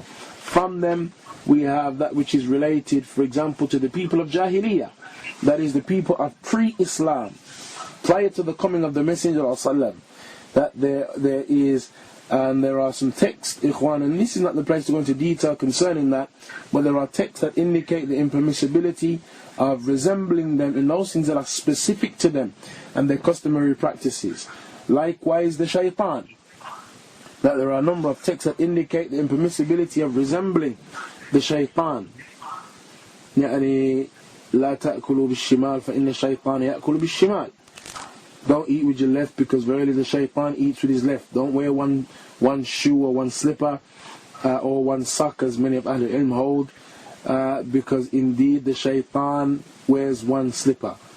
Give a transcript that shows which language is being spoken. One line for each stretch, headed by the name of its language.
English: From them we have that which is related, for example, to the people of Jahiliyyah, that is the people of pre-Islam, prior to the coming of the Messenger of Allah, that there is, and there are some texts, ikhwan, and this is not the place to go into detail concerning that, but there are texts that indicate the impermissibility of resembling them in those things that are specific to them and their customary practices. Likewise the shaitan, that there are a number of texts that indicate the impermissibility of resembling the shaitan.
Arabic: يعني لا تأكلوا بالشمال فإن الشيطان يأكل بالشمال.
English: Don't eat with your left because verily the shaitan eats with his left. Don't wear one shoe or one slipper or one sock, as many of Ahlul Ilm hold, because indeed the shaitan wears one slipper.